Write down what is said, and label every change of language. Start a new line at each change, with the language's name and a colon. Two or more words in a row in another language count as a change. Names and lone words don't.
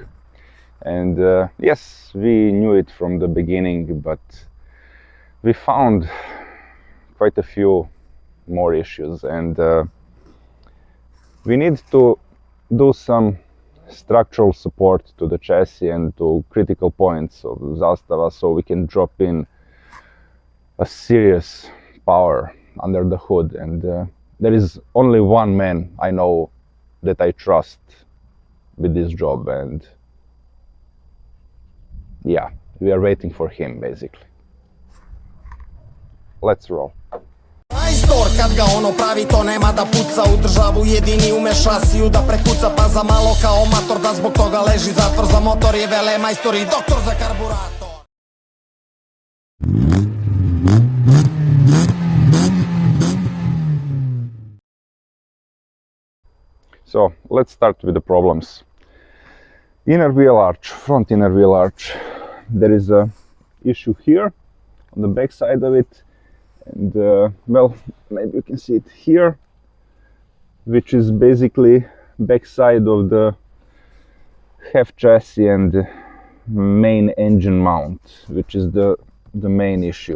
English: And yes, we knew it from the beginning, but we found quite a few more issues, and we need to do some structural support to the chassis and to critical points of Zastava so we can drop in a serious power under the hood. And there is only one man I know that I trust with this job, and yeah, we are waiting for him basically. Let's roll.
Serbian: Majstor kad ga ono pravi to nema da puca u državu jedini ume šasiju da prekuca pa za malo kao mator da zbog toga leži zatvor za motor je vele majstor i doktor za karburator.
English: So let's start with the problems. Inner wheel arch, front inner wheel arch. There is a issue here on the back side of it, and well, maybe you can see it here, which is basically back side of the half chassis and main engine mount, which is the main issue.